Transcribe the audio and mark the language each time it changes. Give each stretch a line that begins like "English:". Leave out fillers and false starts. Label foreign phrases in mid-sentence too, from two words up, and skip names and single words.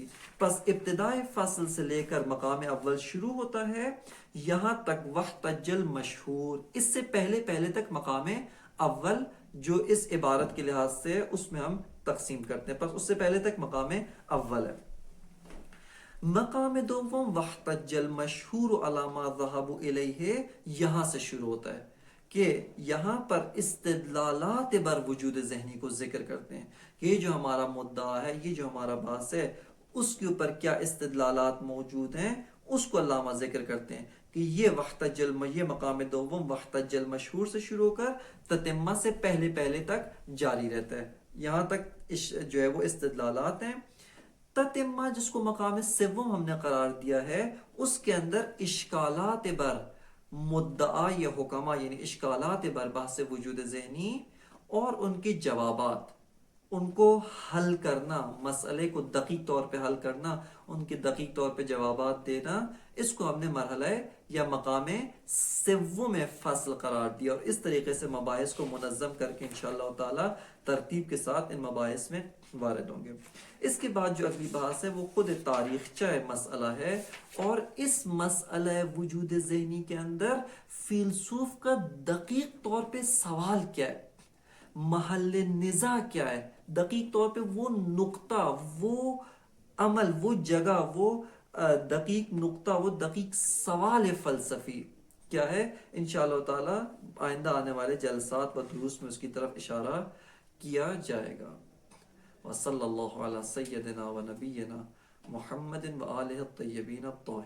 Urdu: پس ابتدائی فصل سے لے کر مقام اول شروع ہوتا ہے یہاں تک
Arabic: واحتج المشہور،
Urdu: اس سے پہلے تک مقام اول جو اس عبارت کے لحاظ سے اس میں ہم تقسیم کرتے ہیں، پس اس سے پہلے تک مقام اول ہے۔ مقام دوم
Arabic: واحتج المشہور علی ما ذهبوا الیہ،
Urdu: یہاں سے شروع ہوتا ہے کہ یہاں پر استدلالات بر وجود ذہنی کو ذکر کرتے ہیں کہ یہ جو ہمارا مدعا ہے، یہ جو ہمارا بحث ہے اس کے اوپر کیا استدلالات موجود ہیں اس کو علامہ ذکر کرتے ہیں کہ یہ مقام دوم
Arabic: واحتج المشہور
Urdu: سے شروع کر تتمہ سے پہلے تک جاری رہتا ہے، یہاں تک جو ہے وہ استدلالات ہیں۔ تتمہ جس کو مقام سوم ہم نے قرار دیا ہے اس کے اندر اشکالات بر مدعا یا حکمہ، یعنی اشکالات بر بحث وجود ذہنی اور ان کے جوابات، ان کو حل کرنا، مسئلے کو دقیق طور پہ حل کرنا، ان کے دقیق طور پہ جوابات دینا، اس کو ہم نے مرحلہ یا مقام سوم فصل قرار دیا اور اس طریقے سے مباحث کو منظم کر کے
Arabic: انشاءاللہ تعالی
Urdu: ترتیب کے ساتھ ان مباحث میں وارد ہوں گے۔ اس کے بعد جو اگلی بحث ہے وہ خود تاریخچہ مسئلہ ہے، اور اس مسئلہ وجود ذہنی کے اندر فیلسوف کا دقیق طور پہ سوال کیا ہے، محل نزاع کیا ہے، دقیق طور پہ وہ نقطہ، وہ عمل، وہ جگہ، وہ دقیق نقطہ، وہ دقیق سوال فلسفی کیا ہے،
Arabic: انشاءاللہ تعالی
Urdu: آئندہ آنے والے جلسات و دروس میں اس کی طرف اشارہ کیا جائے گا۔
Arabic: وصلی اللہ علی سیدنا و نبینا محمد و آلہ الطیبین الطاہرین۔